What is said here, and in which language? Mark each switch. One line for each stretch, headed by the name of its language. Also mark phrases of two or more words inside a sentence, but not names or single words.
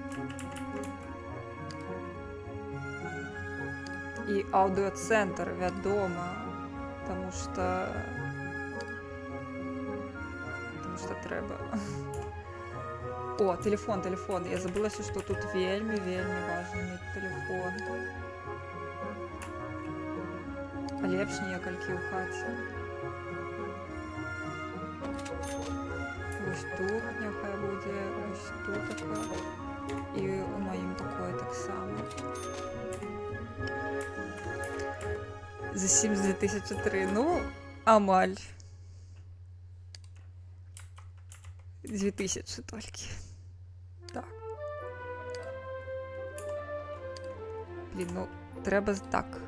Ukrainian: І аудіоцентр, відомо, тому що треба. О, телефон. Я забула, що тут вельми важно мати телефон.
Belarusian: А лепш некалькі ў хаце. Ось тут няхай будзе, ось тут така. І у маім пакоі так само. За Sims 2003. Ну, амаль. 2000 тільки.
Ukrainian: Так. Блін, ну, треба так.